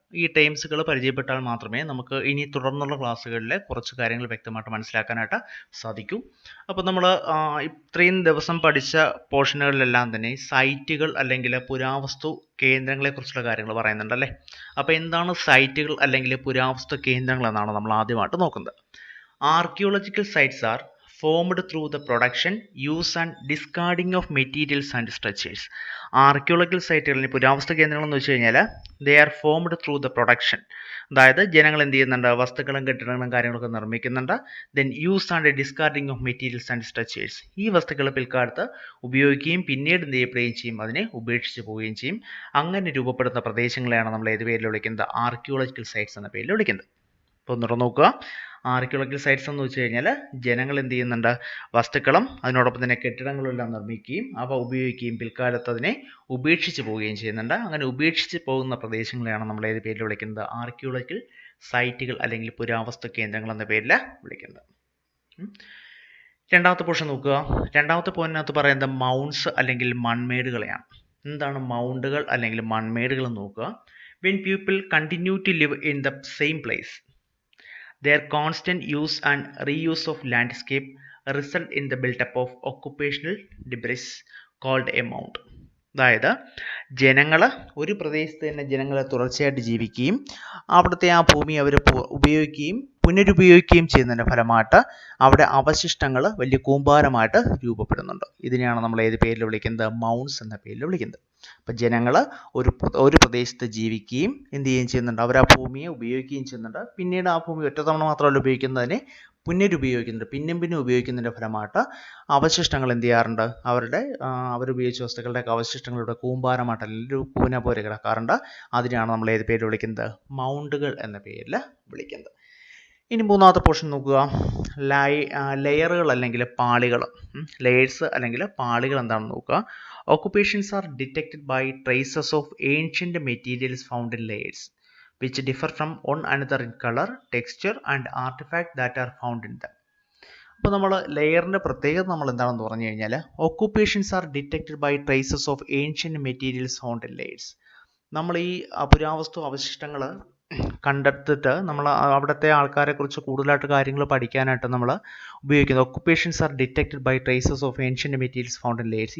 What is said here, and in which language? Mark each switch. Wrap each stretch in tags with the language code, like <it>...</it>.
<ml>ഈ ടേംസുകൾ പരിചയപ്പെട്ടാൽ മാത്രമേ നമുക്ക് ഇനി തുടർന്നുള്ള ക്ലാസ്സുകളിലെ കുറച്ച് കാര്യങ്ങൾ വ്യക്തമായിട്ട് മനസ്സിലാക്കാനായിട്ട് സാധിക്കൂ. അപ്പോൾ നമ്മൾ ഇത്രയും ദിവസം പഠിച്ച പോർഷനുകളിലെല്ലാം തന്നെ സൈറ്റുകൾ അല്ലെങ്കിൽ പുരാവസ്തു കേന്ദ്രങ്ങളെക്കുറിച്ചുള്ള കാര്യങ്ങൾ പറയുന്നുണ്ടല്ലേ. അപ്പോൾ എന്താണ് സൈറ്റുകൾ അല്ലെങ്കിൽ പുരാവസ്തു കേന്ദ്രങ്ങൾ എന്നാണ് നമ്മൾ ആദ്യമായിട്ട് നോക്കുന്നത്. Archaeological sites R</ml> <en>formed through the production, use and discarding of materials and structures.</en> <ml>Archaeological സൈറ്റുകളിൽ പുരാവസ്തു കേന്ദ്രങ്ങൾ എന്ന് വെച്ച് കഴിഞ്ഞാൽ</ml> <en>They are formed through the production.</en> <ml>അതായത് ജനങ്ങൾ എന്ത് ചെയ്യുന്നുണ്ട്, വസ്തുക്കളും കെട്ടിടങ്ങളും കാര്യങ്ങളൊക്കെ നിർമ്മിക്കുന്നുണ്ട്.</ml> <en>Then use and discarding of materials and structures.</en> <ml>ഈ വസ്തുക്കൾ പിൽക്കാലത്ത് ഉപയോഗിക്കുകയും പിന്നീട് എന്ത് ചെയ്യപ്പെടുകയും ചെയ്യും, അതിനെ ഉപേക്ഷിച്ച് പോവുകയും ചെയ്യും. അങ്ങനെ രൂപപ്പെടുന്ന പ്രദേശങ്ങളെയാണ് നമ്മൾ ഏത് പേരിൽ വിളിക്കുന്നത്, ആർക്കിയോളജിക്കൽ സൈറ്റ്സ് എന്ന പേരിൽ വിളിക്കുന്നത്. അപ്പോൾ ഒന്നുകൂടെ നോക്കുക. ആർക്കിയോളജിക്കൽ സൈറ്റ്സ് എന്ന് വെച്ച് കഴിഞ്ഞാൽ ജനങ്ങൾ എന്ത് ചെയ്യുന്നുണ്ട്, വസ്തുക്കളും അതിനോടൊപ്പം തന്നെ കെട്ടിടങ്ങളും എല്ലാം നിർമ്മിക്കുകയും അവ ഉപയോഗിക്കുകയും പിൽക്കാലത്ത് അതിനെ ഉപേക്ഷിച്ച് പോവുകയും ചെയ്യുന്നുണ്ട്. അങ്ങനെ ഉപേക്ഷിച്ച് പോകുന്ന പ്രദേശങ്ങളെയാണ് നമ്മൾ ഏത് പേരിൽ വിളിക്കുന്നത്, ആർക്കിയോളജിക്കൽ സൈറ്റുകൾ അല്ലെങ്കിൽ പുരാവസ്തു കേന്ദ്രങ്ങൾ എന്ന പേരിൽ വിളിക്കുന്നത്. രണ്ടാമത്തെ പോർഷൻ നോക്കുക. രണ്ടാമത്തെ പോയിന്റിനകത്ത് പറയുന്നത് മൗണ്ട്സ് അല്ലെങ്കിൽ മൺമേടുകളെയാണ്. എന്താണ് മൗണ്ടുകൾ അല്ലെങ്കിൽ മൺമേടുകൾ എന്ന് നോക്കുക.</ml> <en>When people continue to live in the same place, their constant use and reuse of landscape result in the build-up of occupational debris called a mound.</en> <ml>അതായത് ജനങ്ങൾ ഒരു പ്രദേശത്ത് തന്നെ ജനങ്ങൾ തുടർച്ചയായിട്ട് ജീവിക്കുകയും അവിടുത്തെ ആ ഭൂമി അവർ ഉപയോഗിക്കുകയും പുനരുപയോഗിക്കുകയും ചെയ്യുന്നതിൻ്റെ ഫലമായിട്ട് അവിടെ അവശിഷ്ടങ്ങൾ വലിയ കൂമ്പാരമായിട്ട് രൂപപ്പെടുന്നുണ്ട്. ഇതിനെയാണ് നമ്മൾ ഏത് പേരിൽ വിളിക്കുന്നത്, മൗണ്ട്സ് എന്ന പേരിൽ വിളിക്കുന്നത്. അപ്പം ജനങ്ങൾ ഒരു പ്രദേശത്ത് ജീവിക്കുകയും എന്ത് ചെയ്യുകയും ചെയ്യുന്നുണ്ട്, അവർ ആ ഭൂമിയെ ഉപയോഗിക്കുകയും ചെയ്യുന്നുണ്ട്. പിന്നീട് ആ ഭൂമി ഒറ്റ തവണ മാത്രമല്ല ഉപയോഗിക്കുന്നതിനെ പുനരുപയോഗിക്കുന്നുണ്ട്, പിന്നും ഉപയോഗിക്കുന്നതിൻ്റെ ഫലമായിട്ട് അവശിഷ്ടങ്ങൾ എന്ത് ചെയ്യാറുണ്ട്, അവരുപയോഗിച്ച വസ്തുക്കളുടെ അവശിഷ്ടങ്ങളുടെ കൂമ്പാരമായിട്ട് അല്ലെങ്കിൽ ഒരു കൂന പോലെ കിടക്കാറുണ്ട്. അതിനെയാണ് നമ്മൾ ഏത് പേരിൽ വിളിക്കുന്നത്, മൗണ്ടുകൾ എന്ന പേരിൽ വിളിക്കുന്നത്. ഇനി മൂന്നാമത്തെ പോർഷൻ നോക്കുക. ലെയറുകൾ അല്ലെങ്കിൽ പാളികൾ, ലെയേഴ്സ് അല്ലെങ്കിൽ പാളികൾ എന്താണെന്ന് നോക്കുക.</ml> <en>Occupations are detected by traces of ancient materials found in layers, which differ from one another in color, texture and artifacts that are found in them.</en> <ml>അപ്പോൾ നമ്മൾ ലെയറിൻ്റെ പ്രത്യേകത നമ്മൾ എന്താണെന്ന് പറഞ്ഞു കഴിഞ്ഞാൽ,</ml> <en>Occupations are detected by traces of ancient materials found in layers.</en> <ml>നമ്മൾ ഈ പുരാവസ്തു അവശിഷ്ടങ്ങൾ കണ്ടെത്തിയിട്ട് നമ്മൾ അവിടുത്തെ ആൾക്കാരെക്കുറിച്ച് കൂടുതലായിട്ട് കാര്യങ്ങൾ പഠിക്കാനായിട്ട് നമ്മൾ ഉപയോഗിക്കുന്നത്</ml> <en>Occupations are detected by traces of ancient materials found in layers.</en>